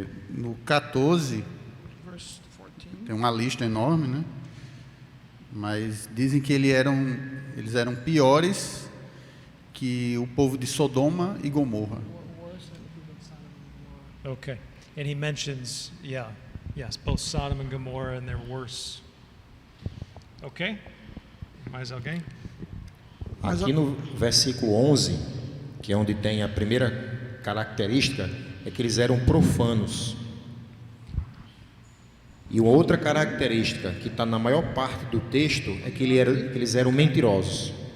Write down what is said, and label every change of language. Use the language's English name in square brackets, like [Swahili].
[Portuguese] No 14, tem uma lista enorme, né? Mas dizem que eles eram piores que o povo de Sodoma e Gomorra. [English] Okay. And he mentions, both Sodom and Gomorrah, and they're worse. [Portuguese] Okay? Mais alguém? Aqui no versículo 11, que é onde tem a primeira característica, é que eles eram profanos. E uma outra característica que está na maior parte do texto é que eles eram mentirosos.